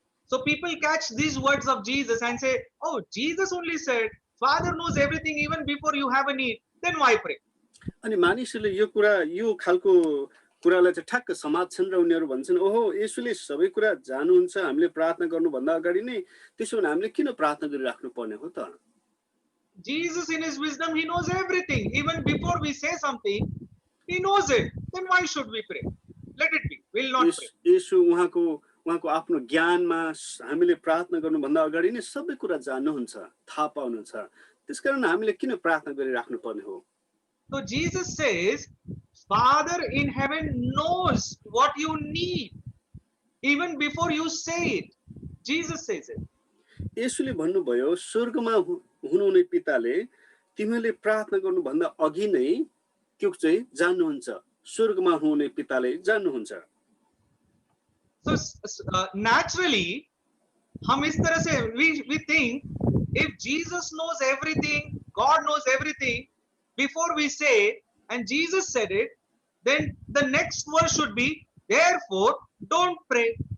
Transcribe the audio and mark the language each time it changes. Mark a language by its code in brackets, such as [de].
[en] So people catch these words of Jesus and say, oh, Jesus only said, Father knows everything even before you have a need, then why pray? [ne] अनि मानिसहरूले यो खालको कुरालाई चाहिँ ठ्याक्क समात्छन् र उनीहरू भन्छन्, ओहो येशूले सबै कुरा जान्नुहुन्छ, हामीले प्रार्थना गर्नुभन्दा अगाडि नै, त्यसो भने हामीले किन प्रार्थना गरिराख्नु पर्ने हो त? [en] Jesus in his wisdom, he knows everything. Even before we say something, he knows it. Then why should we pray? Let it be. We'll not pray. [ne] येशू उहाँको आफ्नो ज्ञानमा हामीले प्रार्थना गर्नुभन्दा अगाडि नै सबै कुरा जान्नुहुन्छ, थाहा पाउनुहुन्छ। त्यसकारण हामीले किन प्रार्थना गरिराख्नु पर्ने हो? [en] So Jesus says, Father in heaven knows what you need even before you say it. Jesus says it. [ne] येशूले भन्नुभयो, स्वर्गमा हुनुहुने पिताले तिमीहरूले प्रार्थना गर्नुभन्दा अघि नै त्यो चाहिँ जान्नुहुन्छ। स्वर्गमा हुनुहुने पिताले जान्नुहुन्छ। [en] So naturally, [hi] हम इस तरह से [en] we think if Jesus knows everything, God knows everything before we say it, and Jesus said it, then the next verse should be, therefore don't pray.